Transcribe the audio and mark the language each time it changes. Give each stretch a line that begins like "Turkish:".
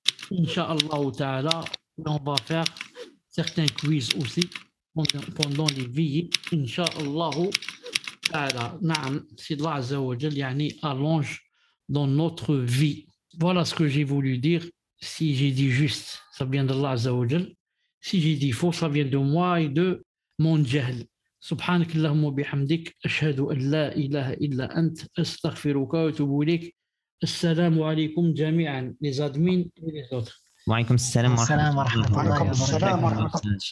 French: Inch'Allah Ta'ala, on va faire certains quiz aussi pendant les veillées. Inch'Allah Ta'ala. Si Allah azza wa jal allonge dans notre vie. Voilà ce que j'ai voulu dire. Si j'ai dit juste, ça vient d'Allah azza wa jal. Si j'ai dit faux, ça vient de moi et de mon jahl.
Arabic: سبحانك اللهم وبحمدك أشهد أن لا إله إلا أنت أستغفرك وأتوب إليك. السلام عليكم جميعا
French: les admins et les autres.
Arabic: وعليكم السلام ورحمة الله وبركاته.